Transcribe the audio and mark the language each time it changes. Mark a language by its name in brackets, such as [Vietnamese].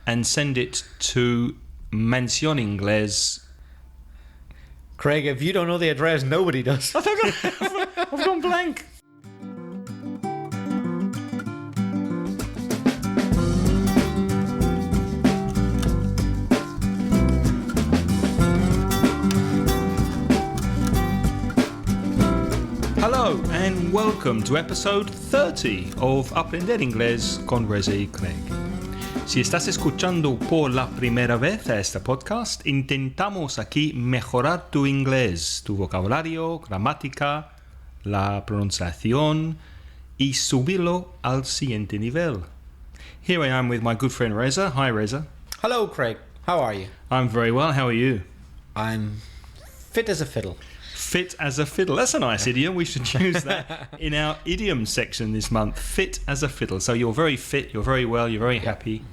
[English] and send it to Mención Inglés. Craig, if you don't know the address, nobody does. I've gone blank. Hello and welcome to episode 30 of Aprender Inglés con Reza y Craig. [Spanish] Si estás escuchando por la primera vez a este podcast, intentamos aquí mejorar tu inglés, tu vocabulario, gramática, la pronunciación y subirlo al siguiente nivel. [English] Here I am with my good friend Reza. Hi Reza. Hello, Craig. How are you? I'm very well. How are you? I'm fit as a fiddle. Fit as a fiddle. That's a nice idiom. We should use that in our idiom section this month. Fit as a fiddle. So you're very fit, you're very well, you're very happy.